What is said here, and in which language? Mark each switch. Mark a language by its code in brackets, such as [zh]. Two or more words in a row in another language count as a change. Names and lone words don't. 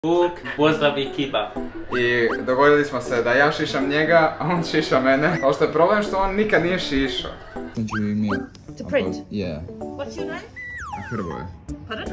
[hr] Vuk, pozdrav i kiba. I dogovorili smo se da ja šišam njega, a on šiša mene. Ali što je problem što on nikad nije šišao. [en] To print? Yeah. What's your name? Hrvoje. Pardon?